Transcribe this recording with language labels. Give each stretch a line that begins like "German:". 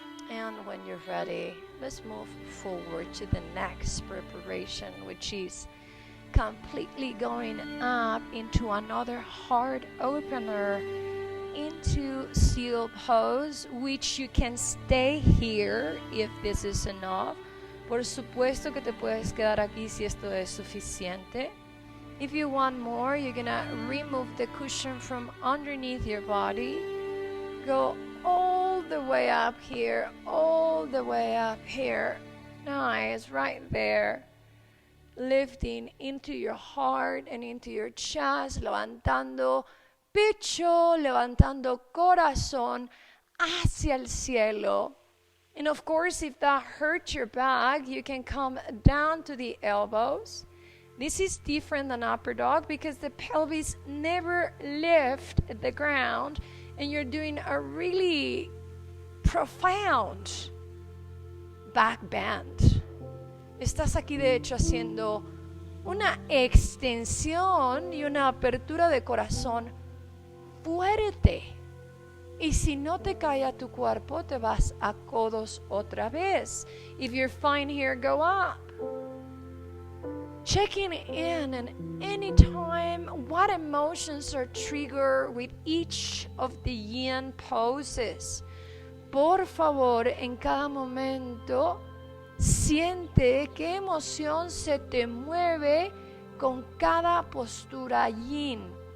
English: And when you're ready, let's move forward to the next preparation, which is completely going up into another heart opener, into seal pose, which you can stay here if this is enough.
Spanish: Por supuesto que te puedes quedar aquí si esto es suficiente.
English: If you want more, you're gonna remove the cushion from underneath your body. Go all the way up here, all the way up here. Nice, right there. Lifting into your heart and into your chest,
Spanish: levantando pecho, levantando corazón hacia el cielo.
English: And of course, if that hurts your back, you can come down to the elbows. This is different than upper dog because the pelvis never lifts the ground and you're doing a really profound back bend.
Spanish: Estás aquí de hecho haciendo una extensión y una apertura de corazón fuerte. Y si no te cae tu cuerpo, te vas a codos otra vez.
English: If you're fine here, go up. Checking in and anytime what emotions are triggered with each of the yin poses.
Spanish: Por favor, en cada momento, siente qué emoción se te mueve con cada postura yin.